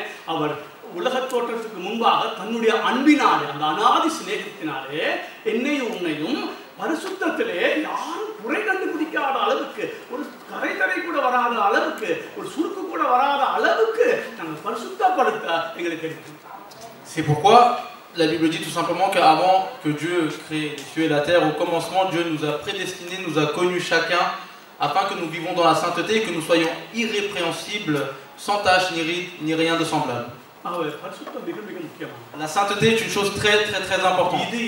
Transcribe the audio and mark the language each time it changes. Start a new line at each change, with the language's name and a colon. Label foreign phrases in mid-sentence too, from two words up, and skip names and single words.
Tamil: அவர் உலக தோற்றத்துக்கு முன்பாக தன்னுடைய அன்பினாலே அந்த அநாதி சிநேகத்தினாலே என்னையும் உன்னையும் பரிசுத்தத்திலே யாரும் குறை கண்டுபிடிக்காத அளவுக்கு ஒரு கரைதரை கூட வராத அளவுக்கு ஒரு சுருக்கு கூட வராத அளவுக்கு நாங்கள் பரிசுத்தப்படுத்த எங்களுக்கு இருக்கு.
French: C'est pourquoi la Bible dit tout simplement qu'avant que Dieu crée les cieux et la terre, au commencement, Dieu nous a prédestinés, nous a connus chacun, afin que nous vivons dans la sainteté et que nous soyons irrépréhensibles, sans tache, ni ride, ni rien de semblable. La sainteté est une chose très très très importante.